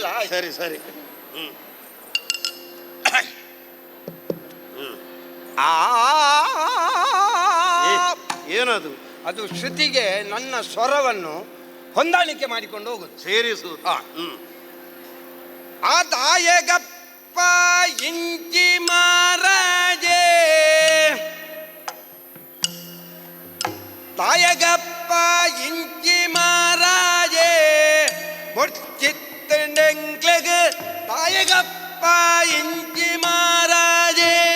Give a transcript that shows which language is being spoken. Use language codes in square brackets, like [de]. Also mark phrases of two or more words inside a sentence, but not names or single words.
[kn] ಸರಿ ಸರಿ. ಏನದು? ಅದು ಶ್ರುತಿಗೆ ನನ್ನ ಸ್ವರವನ್ನು ಹೊಂದಾಣಿಕೆ ಮಾಡಿಕೊಂಡು ಹೋಗುದು, ಸೇರಿಸುವುದು. [tcy] ಆ ದಾಯಗಪ್ಪ ಇಂಚಿ ಮಾರಾಜೆ, ದಾಯಗಪ್ಪ ಇಂಚಿ ಮಾರಾಜೆ ಮುಚ್ಚಿತ್ತಂಗ್ಲೆಗ ದಾಯಗಪ್ಪ ಇಂಚಿ ಮಾರಾಜೆ.